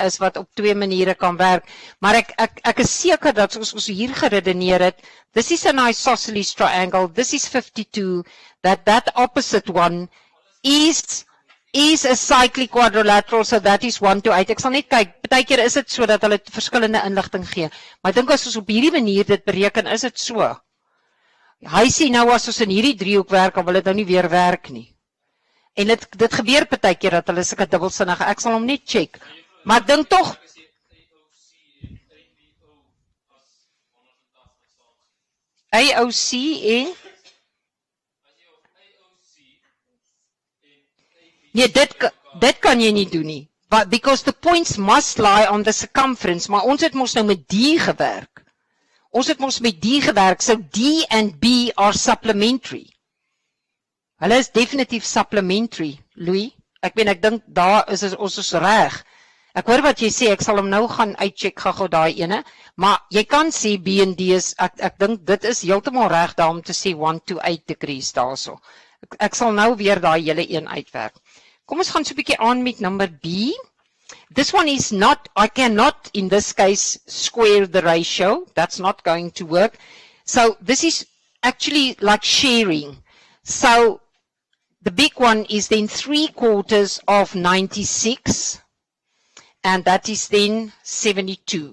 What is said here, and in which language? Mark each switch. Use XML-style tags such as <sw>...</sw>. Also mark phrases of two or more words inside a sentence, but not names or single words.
<af>is wat op 2 maniere kan werk, maar ek is seker dat ons hier geredeneer het,</af> <en>this is an isosceles triangle, this is 52, that opposite one is a cyclic quadrilateral, so that is 1 to 8.</en> <af>Ek sal net kyk, partykeer is dit so dat hulle verskillende inligting gee, maar ek dink as ons op hierdie manier dit bereken, is dit so. Hy sê nou as ons in hierdie driehoek werk, dan wil dit nou nie weer werk nie. En dit gebeur partykeer dat hulle sulke dubbelsinnige, ek sal hom net check. Maar ek dink tog AOC en nee, dit kan jy nie doen nie.</af> <en>But because the points must lie on the circumference,</en> <af>maar ons het mos nou met D gewerk.</af> <en>So D and B are supplementary.</en> <af>Hulle is definitief supplementary, Louis. Ek dink daar is ons is reg. Ek hoor wat jy sê, ek sal hom nou gaan uitcheck gou daai ene, maar jy kan sê B en D is, ek dink dit is heeltemal reg daar om te sê</af> <en>1 to 8 degrees</en> <af>daarso. Ek sal nou weer daai hele een uitwerk. Kom ons gaan so 'n bietjie aan met number B.</af> <en>This one is not, I cannot in this case square the ratio. That's not going to work. So this is actually like sharing. So the big one is then 3/4 of 96, and that is then 72.</en>